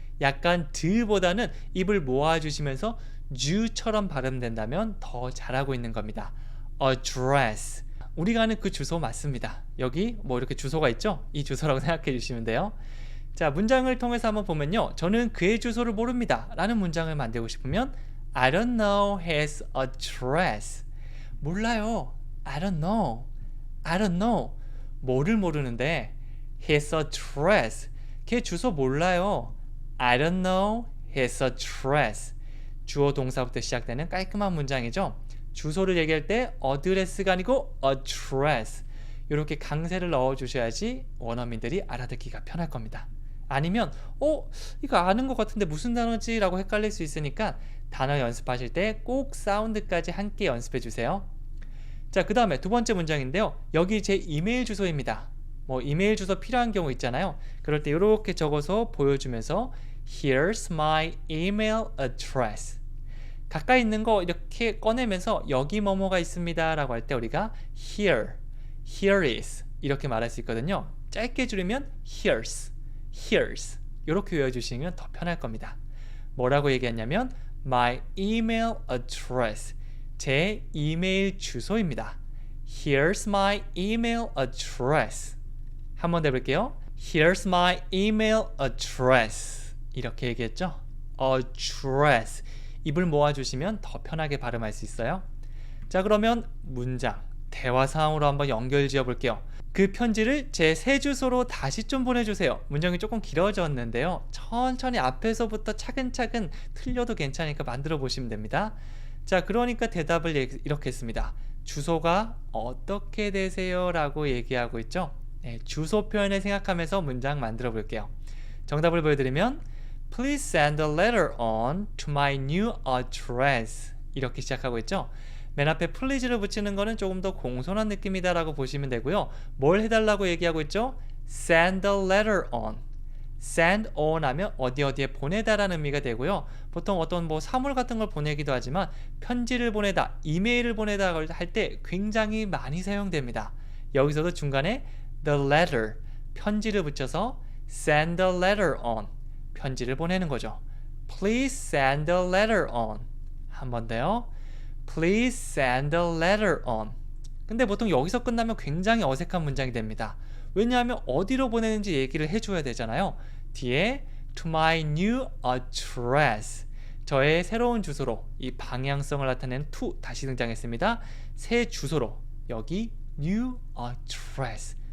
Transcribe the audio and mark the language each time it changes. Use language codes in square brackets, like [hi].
[ko] 약간 드보다는 입을 모아주시면서 주처럼 발음된다면 더 잘하고 있는 겁니다. [en] address. [ko] 우리가 아는 그 주소 맞습니다. 여기 뭐 이렇게 주소가 있죠? 이 주소라고 생각해 주시면 돼요. 자, 문장을 통해서 한번 보면요. 저는 그의 주소를 모릅니다. 라는 문장을 만들고 싶으면 [en] I don't know his address. [ko] 몰라요. [en] I don't know. I don't know. [ko] 뭐를 모르는데 [en] his address. [ko] 걔 주소 몰라요. [en] I don't know his address. [ko] 주어 동사부터 시작되는 깔끔한 문장이죠. 주소를 얘기할 때 address가 아니고 address. 이렇게 강세를 넣어주셔야지 원어민들이 알아듣기가 편할 겁니다. 아니면 이거 아는 것 같은데 무슨 단어지? 라고 헷갈릴 수 있으니까 단어 연습하실 때 꼭 사운드까지 함께 연습해 주세요. 자, 그 다음에 두 번째 문장인데요. 여기 제 이메일 주소입니다. 뭐 이메일 주소 필요한 경우 있잖아요. 그럴 때 이렇게 적어서 보여주면서 [en] Here's my email address. [ko] 가까이 있는 거 이렇게 꺼내면서 여기 뭐뭐가 있습니다 라고 할 때 우리가 [en] here is [ko] 이렇게 말할 수 있거든요. 짧게 줄이면 here's 이렇게 외워주시면 더 편할 겁니다. 뭐라고 얘기했냐면 [en] my email address. [ko] 제 이메일 주소입니다. [en] Here's my email address. [ko] 한번 더 해볼게요. [en] Here's my email address. [ko] 이렇게 얘기했죠? [en] address. [ko] 입을 모아주시면 더 편하게 발음할 수 있어요. 자, 그러면 문장, 대화 상황으로 한번 연결 지어볼게요. 그 편지를 제 새 주소로 다시 좀 보내주세요. 문장이 조금 길어졌는데요. 천천히 앞에서부터 차근차근 틀려도 괜찮으니까 만들어 보시면 됩니다. 자, 그러니까 대답을 이렇게 했습니다. 주소가 어떻게 되세요? 라고 얘기하고 있죠. 네, 주소 표현을 생각하면서 문장 만들어 볼게요. 정답을 보여드리면 [en] Please send a letter on to my new address. [ko] 이렇게 시작하고 있죠. 맨 앞에 please를 붙이는 거는 조금 더 공손한 느낌이다 라고 보시면 되고요. 뭘 해달라고 얘기하고 있죠? [en] Send a letter on. Send on [ko] 하면 어디에 보내다라는 의미가 되고요. 보통 어떤 뭐 사물 같은 걸 보내기도 하지만 편지를 보내다, 이메일을 보내다 할 때 굉장히 많이 사용됩니다. 여기서도 중간에 [en] the letter, [ko] 편지를 붙여서 [en] send a letter on. [ko] 편지를 보내는 거죠. [en] Please send a letter on. [ko] 한 번 더요. [en] Please send a letter on. [ko] 근데 보통 여기서 끝나면 굉장히 어색한 문장이 됩니다. 왜냐하면 어디로 보내는지 얘기를 해줘야 되잖아요. 뒤에 [en] to my new address. [ko] 저의 새로운 주소로. 이 방향성을 나타내는 to 다시 등장했습니다. 새 주소로. 여기 [en] new address.